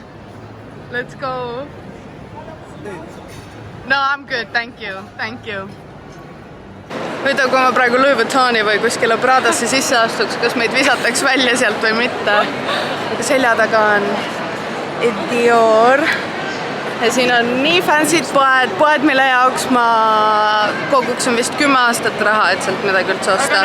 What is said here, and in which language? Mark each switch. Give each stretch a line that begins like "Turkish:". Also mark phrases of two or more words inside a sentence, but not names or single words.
English: Let's go. No, I'm good, thank you, thank you.
Estonian: Huvitav, kui ma praegu Louis Vuittoni või kuskile Pradasse sisse astuks, kas meid visataks välja sealt või mitte. Aga selja taga on Dior. Ja siin on nii fancy'd poed, mille jaoks ma koguksin vist 10 aastat raha, et sealt midagi üldse osta.